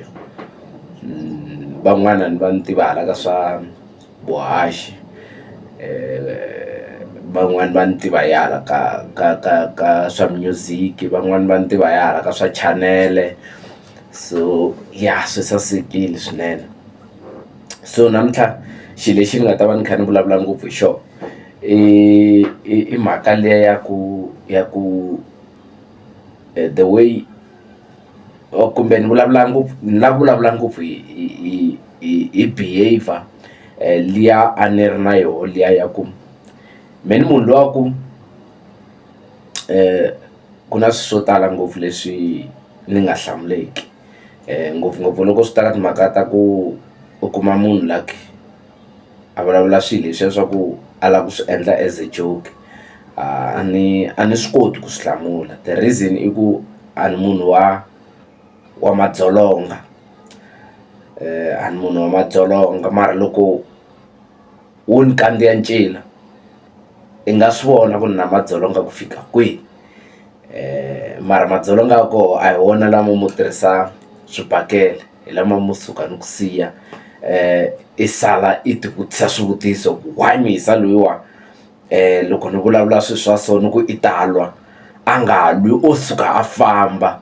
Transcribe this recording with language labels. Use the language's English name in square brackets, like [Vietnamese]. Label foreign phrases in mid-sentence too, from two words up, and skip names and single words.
[Tsonga] Van'wana ni va ni tiva hala ka swa vuhaxi, van'wani va ni tiva hi hala ka swa music, van'wani va ni tiva hi hala ka swa chanele. So ya swi sasekile swinene. So namuntlha xilo lexi ni nga ta va ni kha ni vulavula ngopfu hi xona i mhaka liya ya ku [English] the way [Tsonga] kumbe ni vulavula ngopfu hi behavior liya a ni ri na yoho liya ya ku me ni munhu luwa ku na swilo swo tala ngopfu leswi ni nga hlamuleki ngopfungopfu loko swi ta ka timhaka ta ku u kuma munhu like a vulavula swilo leswiya swa ku a lava ku swi endla [English] as a joke. [Tsonga] A ni swi koti ku swi hlamula. [English] The reason [Tsonga] i ku a ni munhu wa madzolonga, a ni munhu wa madzolonga mara loko wo ni kandziya ncila i nga swi vona ku ni na madzolonga ku fika kwihi. Mara madzolonga ya koho a hi wona lama mo tirhisa swibakele, hi lama mo suka ni ku siya i sala i ti vutisa swivutiso ku why mi hisa loyiwa loko ni vulavula swilo swa so ni ku i ta lwa a nga lwi o suka a famba.